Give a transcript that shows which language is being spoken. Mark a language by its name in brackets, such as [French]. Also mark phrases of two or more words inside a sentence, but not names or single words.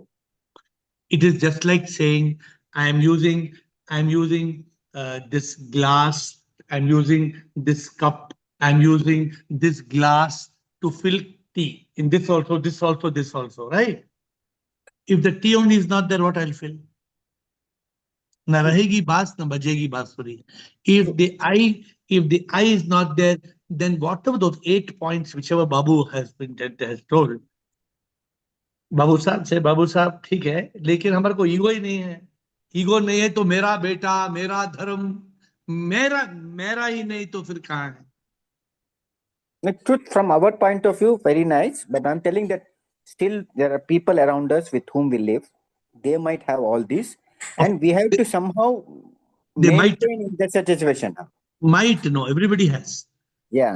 [English] It is just like saying, I'm using this glass, I'm using this cup, I'm using this glass to fill tea. In this also, right? If the tea only is not there, what I'll fill? [Hindi] न रहेगी बास, न बजेगी बांसुरी. [English] If the If the I is not there, then whatever those 8 points, whichever Babu has told, [Hindi] बाबू साहब से बाबू साहब ठीक है, लेकिन हमारे को ईगो ही नहीं है. ईगो नहीं है तो मेरा बेटा, मेरा धर्म, मेरा मेरा ही नहीं तो फिर कहाँ है? [English] The truth from our point of view, very nice. But I'm telling that still there are people around us with whom we live. They might have all this, and we have to somehow They maintain in that situation. might know. Everybody has. Yeah.